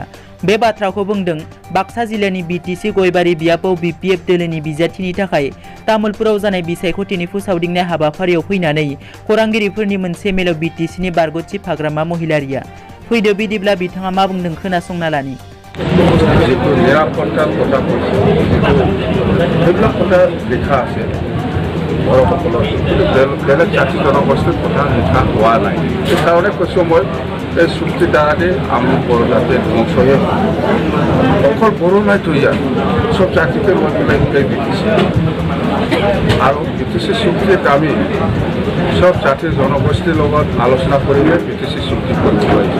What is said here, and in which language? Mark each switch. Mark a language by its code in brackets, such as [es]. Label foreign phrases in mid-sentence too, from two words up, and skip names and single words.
[brx] बे बाथ्राखौ बुंदों बाक्सा जिल्लानि बिटिसि गयबारि बियाबाव बिपिएफ दोलोनि बिजाथिनि थाखाय तामुलपुराव जानाय बिसायख'थिनि फोसावदिंनाय हाबाफारियाव फैनानै खौरांगिरिफोरनि मोनसे मेलाव बिटिसिनि बारग'थि फाग्रामा महिलारिया। फैदो बिदिब्ला बिथाङा मा बुंदों खोनासंना लानि। [as] যিটো নিৰাপত্তাৰ কথা কৈছে সেইবিলাক কথা লিখা আছে বড়োসকলৰ, বেলেগ জাতি জনগোষ্ঠীৰ কথা লিখা হোৱা নাই। সেইকাৰণে কৈছোঁ মই এই চুক্তিৰ দ্বাৰাতে আমি বড়ো জাতি ধ্বংসহে অকল বড়ো নাই তো ইয়াত চব জাতিকে লৈ পেলাই এই বিটিছি আৰু বিটিছি চুক্তিত আমি সব জাতিৰ জনগোষ্ঠীৰ লগত আলোচনা কৰিলে বিটিছি চুক্তি কৰিব পাৰিছে।